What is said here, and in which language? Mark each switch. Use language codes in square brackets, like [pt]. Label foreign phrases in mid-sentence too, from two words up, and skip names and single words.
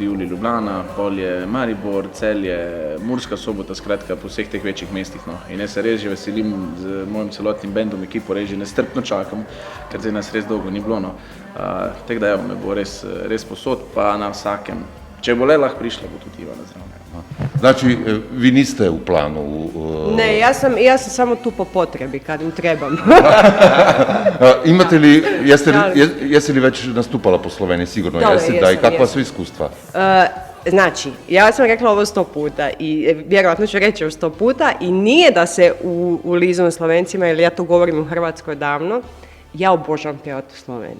[sl] julij Ljubljana, pol je Maribor, Celje, Murska Sobota, skratka po vseh teh večjih mestih. No. In jaz se res že veselim z mojim celotnim bendom, ekipo, res že nestrpno čakam, ker zdaj nas res dolgo ni bilo. No. Tako da me bo res posod, pa na vsakem. Če bo le lahko prišla, bo tudi Ivana zraven. [hr] Znači, vi niste u planu? Ne, ja sam samo tu po potrebi kad im trebam. Imate li, jesi li već nastupala po Sloveniji? Sigurno Da, jesi, da, i jesam, kakva jesam. su iskustva? Znači, ja sam rekla ovo 100 puta i vjerojatno ću reći još 100 puta i nije da se ulizam Slovencima, jer ja to govorim u Hrvatskoj davno, ja obožavam pjevati u Sloveniji.